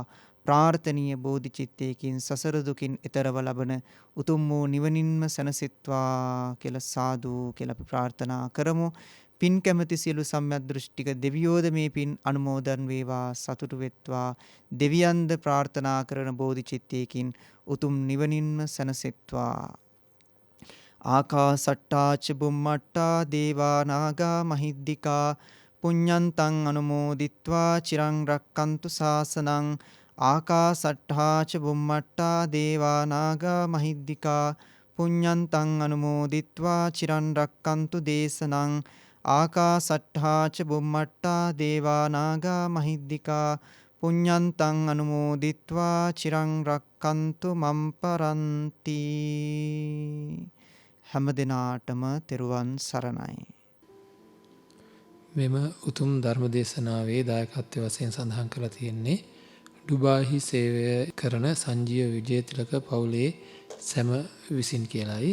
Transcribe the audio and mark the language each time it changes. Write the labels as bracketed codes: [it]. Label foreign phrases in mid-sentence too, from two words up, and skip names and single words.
[si] ප්‍රාර්ථනීය බෝධිචිත්තයකින් සසර දුකින් එතරව ලබන උතුම් වූ නිවනින්ම සැනසෙත්වා කියලා සාදු කියලා අපි ප්‍රාර්ථනා කරමු. පින් කැමති සියලු සම්‍යක් දෘෂ්ටික දෙවියෝද මේ පින් අනුමෝදන් වේවා, සතුටු වෙත්වා. දෙවියන්ද ප්‍රාර්ථනා කරන බෝධිචිත්තයකින් උතුම් නිවනින්ම සැනසෙත්වා. [pi] ආකාසට්ටා ච බුම්මට්ටා දේවා නාග මහිද්దికා පුඤ්ඤන්තං අනුමෝදිත්වා චිරං රක්칸තු ශාසනං. ආකාසට්ඨා ච බුම්මට්ටා දේවා නාග මහිද්దికා පුඤ්ඤන්තං අනුමෝදිත්වා චිරං රක්칸තු දේශනං. ආකාසට්ඨා ච බුම්මට්ටා දේවා නාග මහිද්దికා පුඤ්ඤන්තං අනුමෝදිත්වා චිරං රක්칸තු මම් පරන්ති. [si] හැම දිනාටම තෙරුවන් සරණයි. මෙම උතුම් ධර්ම දේශනාවේ දායකත්වය වශයෙන් සඳහන් කරලා තියෙන්නේ ඩුබායිහි සේවය කරන සංජීව විජේතිලක පවුලේ සැම විසින් කියලායි.